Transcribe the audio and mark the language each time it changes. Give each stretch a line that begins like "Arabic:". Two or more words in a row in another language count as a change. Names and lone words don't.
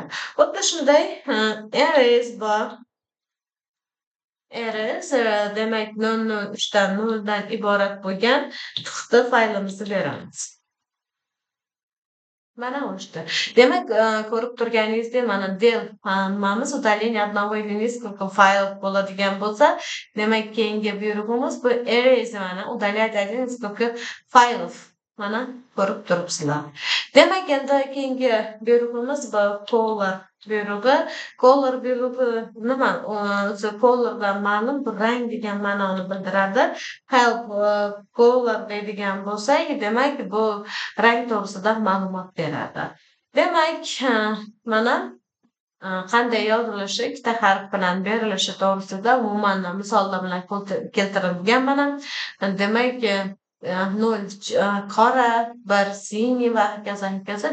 Uzbek: Xuddi shunday rs bor. rs demak 003 dan 0 dan iborat bo'lgan txt faylimizni beramiz. Mana o'chdi. Demak, ko'rib turganingizdek, mana del nimamiz
Russian: удаление одного или нескольких файлов
Uzbek: bo'ladigan bo'lsa, demak, keyingi buyrug'imiz bu erase, mana
Russian: удалять один из нескольких файлов.
Uzbek: Mana ko'rib turibsizlar. Demak, endi keyingi buyrug'imiz bu color buyrug'i. Color buyrug'i nima? O'zi colordan ma'lum bu rang degan ma'noni bildiradi. Help color deydigan bo'lsak, demak, bu rang to'g'risida ma'lumot beradi. Demak, mana qanday yozilishi, ikkita harf bilan berilishi to'g'risida umuman misollar bilan keltirilgan. Mana demak, 0 qora, 1 siniy va hokazo.